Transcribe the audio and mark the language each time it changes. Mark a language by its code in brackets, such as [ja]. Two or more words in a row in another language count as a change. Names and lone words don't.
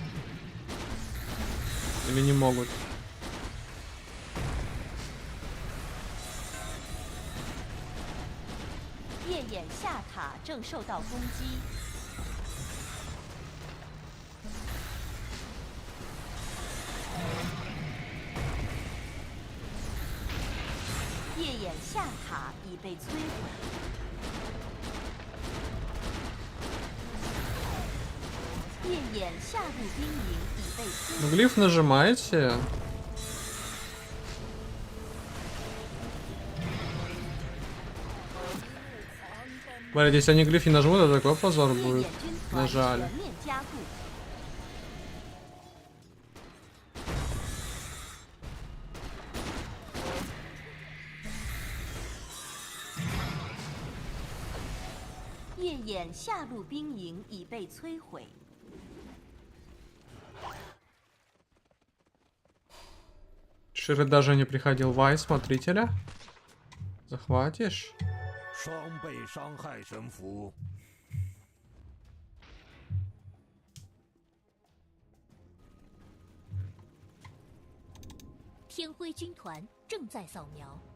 [ru] Или не могут? [zh] 夜眼下塔正受到攻击。夜眼下塔已被摧毁。夜眼下路兵营已被摧毁。 [ru] Ну, глиф нажимаете. Смотрите, если они глиф не нажмут, то такой позор будет. Нажали. [zh] 夜眼下路兵营已被摧毁。 [ru] Ширы даже не приходил Вай, смотрителя. Захватишь? [zh] 双倍伤害神符。天辉军团正在扫描。